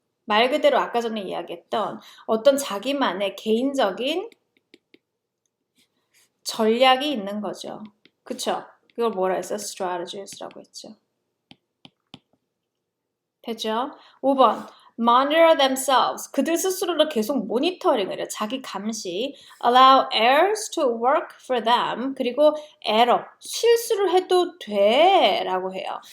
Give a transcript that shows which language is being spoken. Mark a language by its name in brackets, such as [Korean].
[Korean] 말 그대로 아까 전에 이야기했던 어떤 자기만의 개인적인 전략이 있는 거죠. 그쵸? 이걸 뭐라 했어요? strategies라고 했죠. 됐죠? 5번. [English] monitor themselves. [Korean] 그들 스스로를 계속 모니터링을 해요. 자기 감시. [English] allow errors to work for them. [Korean] 그리고 error, 실수를 해도 돼 라고 해요.